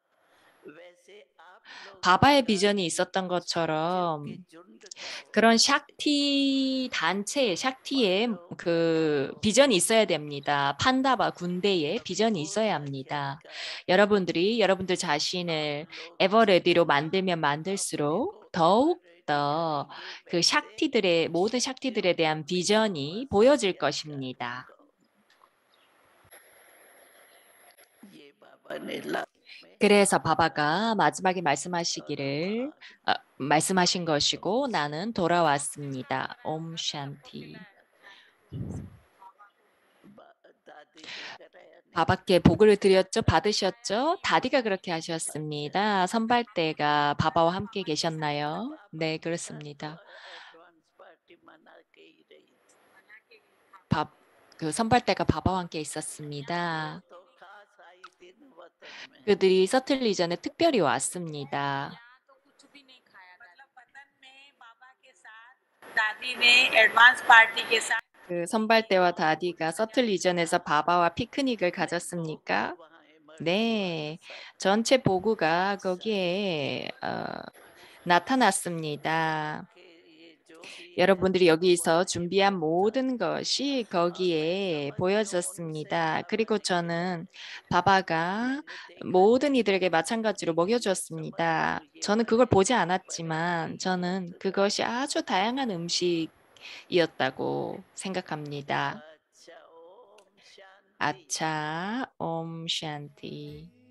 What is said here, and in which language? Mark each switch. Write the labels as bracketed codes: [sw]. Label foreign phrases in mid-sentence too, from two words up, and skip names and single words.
[ko] 바바의 비전이 있었던 것처럼 그런 샥티 단체, 샥티의 그 비전이 있어야 됩니다. 판다바 군대의 비전이 있어야 합니다. 여러분들이 여러분들 자신을 에버레디로 만들면 만들수록 더욱 더 그 샥티들의 모든 샥티들에 대한 비전이 보여질 것입니다. [hi] ये बाबा ने लास्ट में [ko] 그래서 바바가 마지막에 말씀하신 것이고 나는 돌아왔습니다. [hi] ओम शांति. दादी ने कराया नहीं [ko] 바바께 복을 드렸죠? 받으셨죠? 다디가 그렇게 하셨습니다. 선발대가 바바와 함께 계셨나요? 네, 그렇습니다. [en] advance party [hi] मना के ही रही [ko] 그 선발대가 바바와 함께 있었습니다. [hi] तो खास आई थी वतन में [ko] 그들이 서틀 이전에 특별히 왔습니다. [hi] दादी ने [en] advance party [hi] के साथ [ko] 그 선발대와 다디가 서틀 이전에서 바바와 피크닉을 가졌습니까? 네, 전체 보고가 거기에 나타났습니다. 여러분들이 여기서 준비한 모든 것이 거기에 보여졌습니다. 그리고 저는 바바가 모든 이들에게 마찬가지로 먹여주었습니다. 저는 그걸 보지 않았지만 저는 그것이 아주 다양한 음식이었다고 생각합니다. [hi] अच्छा ओम अच्छा, ओम शांति 샨티.